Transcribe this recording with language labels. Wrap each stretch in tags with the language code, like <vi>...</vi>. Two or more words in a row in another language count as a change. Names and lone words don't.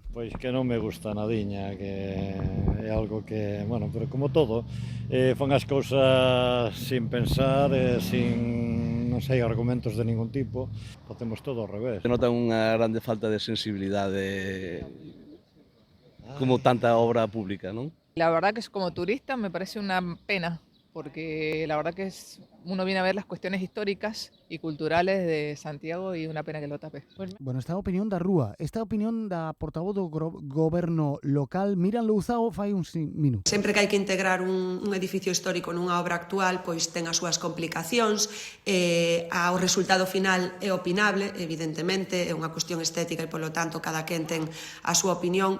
<gl>Pois que non me gusta nadiña, que é algo que, bueno, pero como todo, fan as cousas sin pensar, sin, non sei, argumentos de ningún tipo, facemos todo ao revés. Se nota unha grande falta de sensibilidade como tanta obra pública, non?</gl> <es>La verdad que como turista me parece una pena, porque la verdad que uno viene a ver las cuestiones históricas y culturales de Santiago y una pena que lo tape.</es> <gl>Bueno, esta opinión da Rúa, esta opinión da portavoz do goberno local, Miran Louzao, fai uns minutos. Sempre que hai que integrar un edificio histórico nunha obra actual, pois ten as súas complicacións, o resultado final é opinable, evidentemente, é unha cuestión estética e, polo tanto, cada quen ten a súa opinión.</gl>